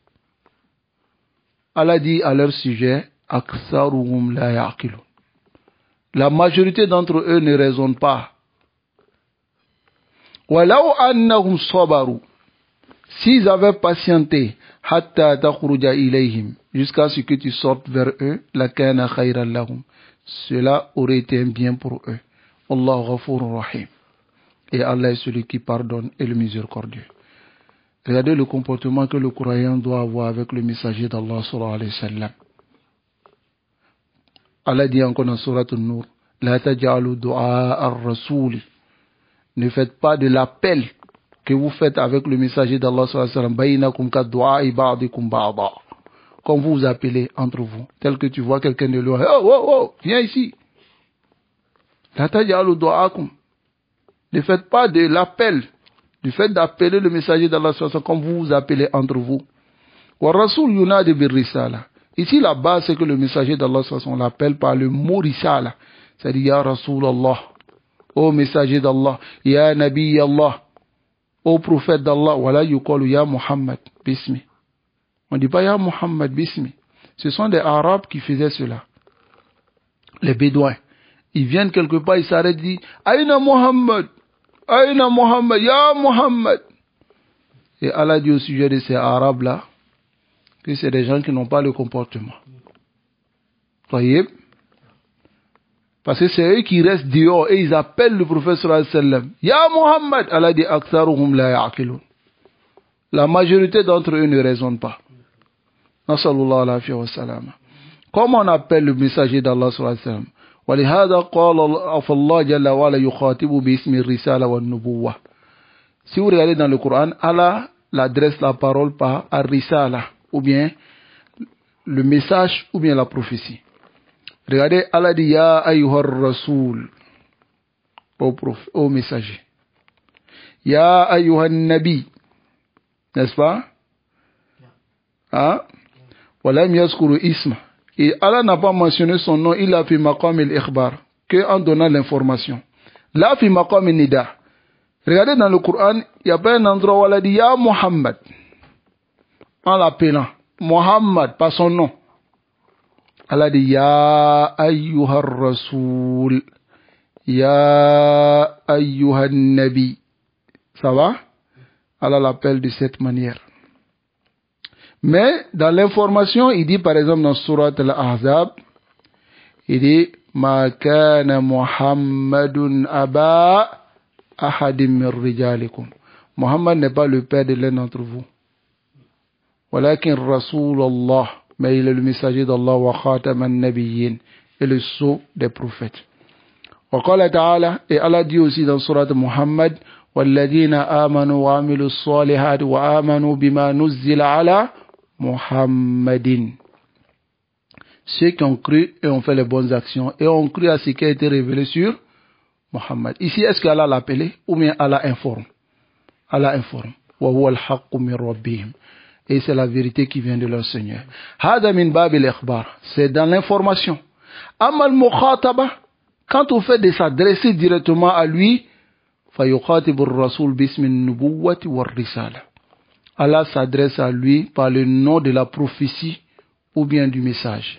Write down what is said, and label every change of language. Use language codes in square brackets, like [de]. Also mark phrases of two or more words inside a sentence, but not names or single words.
[fr] Allah dit à leur sujet, [ar] أكثرهم لا يعقلون. [fr] La majorité d'entre eux ne raisonnent pas. [ar] ولو أنهم صبروا. [fr] S'ils avaient patienté, [ar] حتى تخرج إليهم, [fr] jusqu'à ce que tu sortes vers eux, [ar] لكان خيرا لهم. [fr] Cela aurait été un bien pour eux. [ar] الله غفور رحيم. [fr] Et Allah est celui qui pardonne et le miséricordieux. Regardez le comportement que le croyant doit avoir avec le messager d'Allah [ar] صلى الله عليه وسلم. [fr] Allah dit encore dans Surat An-Nur, [ar] لا تجعلوا دعاء الرسول. [fr] Ne faites pas de l'appel que vous faites avec le messager d'Allah [ar] صلى الله عليه وسلم، بينكم كدعاء بعضكم بعضا. [fr] Comme vous vous appelez entre vous, tel que tu vois quelqu'un de loin, oh, viens ici. [ar] لا تجعلوا دعاءكم. [fr] Ne faites pas de l'appel, du fait d'appeler le messager d'Allah comme vous vous appelez entre vous. [ar] والرسول ينادى بالرسالة. [fr] Ici la base c'est que le messager d'Allah on l'appelle par le mot risala, c'est-à-dire [ar] يا رسول الله, [fr] ô messager d'Allah, [ar] يا نبي الله, [fr] ô prophète d'Allah. [ar] ولا يقال يا محمد باسم. [fr] On ne dit pas [ar] يا محمد باسم. [fr] Ce sont des Arabes qui faisaient cela. Les Bédouins. Ils viennent quelque part, ils s'arrêtent et disent [ar] أين محمد، أين محمد، يا محمد. [fr] Et Allah dit au sujet de ces Arabes-là que c'est des gens qui n'ont pas le comportement. Voyez? Parce que c'est eux qui restent dehors et ils appellent le prophète [ar] صلى الله عليه وسلم. يا محمد, Allah dit أكثرهم لا يعقلون. [fr] La majorité d'entre eux ne raisonnent pas. [ar] صلى الله عليه وسلم. [fr] Comment on appelle le messager d'Allah [ar] صلى الله عليه وسلم? ولهذا قال الله جل وعلا يخاطب باسم الرسالة والنبوة. [fr] Si vous regardez dans le Coran, Allah l'adresse la parole par ar-risala, ou bien le message, ou bien la prophétie. Regardez, Allah dit [ar] يا أيها الرسول, [fr] au messager. [ar] يا أيها النبي, [fr] n'est-ce pas? [ar] ولم يذكر اسم. [fr] Et Allah n'a pas mentionné son nom, il a fait [ar] مقام الإخبار, [fr] que en donnant l'information. [ar] Là, في مقام النداء. [fr] Regardez dans le Coran, il n'y a pas un endroit où Allah dit [ar] يا محمد. [fr] en l'appelant. Muhammad, pas son nom. Allah dit [ar] يا أيها الرسول، يا أيها النبي. [fr] Ça va? Allah l'appelle de cette manière. Mais dans l'information, il dit par exemple dans Surat Al-Ahzab, il dit [ar] ما كان محمد أبا أحد من رجالكم. [fr] Muhammad n'est pas le père de l'un d'entre vous. [ar] ولكن رسول الله, [fr] mais il est le messager d'Allah [ar] وخاتم النبيين, [fr] et le sceau des prophètes. [ar] وقال تعالى, [fr] et Allah dit aussi dans Surat Muhammad, [ar] والذين آمنوا وعملوا الصالحات وآمنوا بما نزل على محمد. [fr] Ceux qui ont cru et ont fait les bonnes actions et ont cru à ce qui a été révélé sur Muhammad. Ici, est-ce qu'Allah l'a appelé ou bien Allah informe? Allah informe. [ar] وَهُوَ الْحَقُّ مِنْ رَبِّهِمْ. [fr] Et c'est la vérité qui vient de leur Seigneur. [ar] هذا من باب الإخبار. [fr] C'est dans l'information. [ar] أما المخاطبة, [fr] quand on fait de s'adresser directement à lui, [ar] فَيُخَاطِبُ الرَّسُولُ بِاسْمِ النُّبُوَّةِ وَالرِّسَالَةِ. [fr] Allah s'adresse à lui par le nom de la prophétie ou bien du message.